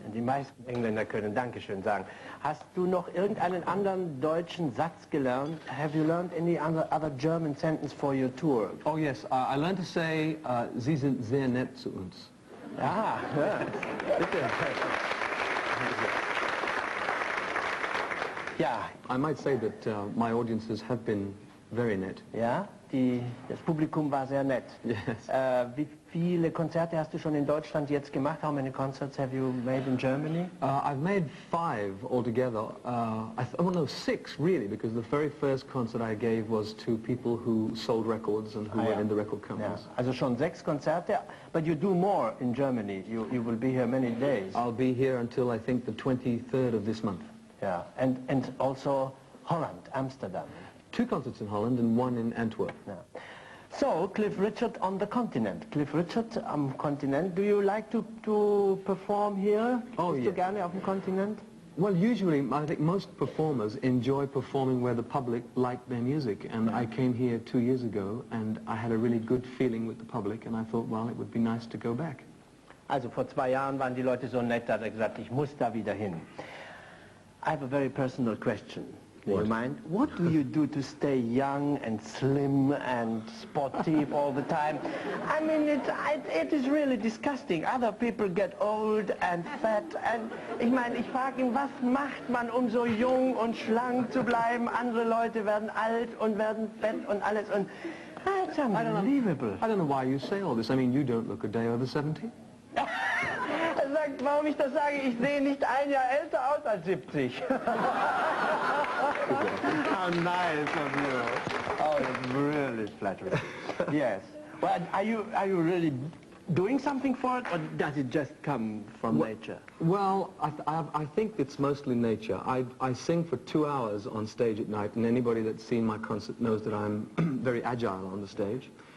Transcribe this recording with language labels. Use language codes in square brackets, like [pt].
[de] Die meisten Engländer können Dankeschön sagen. Hast du noch irgendeinen anderen deutschen Satz gelernt? [en] Have you learned any other German sentence for your tour? Oh yes, I learned to say, [de] Sie sind sehr nett zu uns. Ah, ja. Bitte. Ja. [en] I might say that my audiences have been very nett. [de] Ja, das Publikum war sehr nett. [en] Yes. [de] Wie viele Konzerte hast du schon in Deutschland jetzt gemacht? [en] How many concerts have you made in Germany? I've made 5 altogether. Oh no, 6 really, because the very first concert I gave was to people who sold records and who were in the record companies. [de] Ja. Also schon 6 Konzerte, [en] but you do more in Germany. You will be here many days. I'll be here until I think the 23rd of this month. Yeah, and also Holland, Amsterdam. 2 concerts in Holland and 1 in Antwerp. Yeah. So, Cliff Richard on the continent. [de] Cliff Richard am Kontinent. [en] Do you like to perform here? Oh, [de] Bist [en] yeah. [de] du gerne auf dem Kontinent? [en] Well, usually, I think most performers enjoy performing where the public like their music. And I came here 2 years ago, and I had a really good feeling with the public, and I thought, well, it would be nice to go back. [de] Also, vor 2 Jahren waren die Leute so nett, da hat er gesagt, ich muss da wieder hin. [en] I have a very personal question. Do you mind? What do you do to stay young and slim and sportive all the time? I mean, it is really disgusting. Other people get old and fat. [de] And ich meine, ich frage ihn, was macht man, um so jung und schlank zu bleiben? Andere Leute werden alt und werden fett und alles. [en] Und that's unbelievable. I don't know why you say all this. I mean, you don't look a day over 70. [de] Er sagt, warum ich das sage, ich sehe nicht ein Jahr älter aus als 70. [en] How nice of you. Oh, that's really flattering. Yes. Well, are you really doing something for it, or does it just come from nature? Well, I think it's mostly nature. I sing for 2 hours on stage at night, and anybody that's seen my concert knows that I'm very agile on the stage.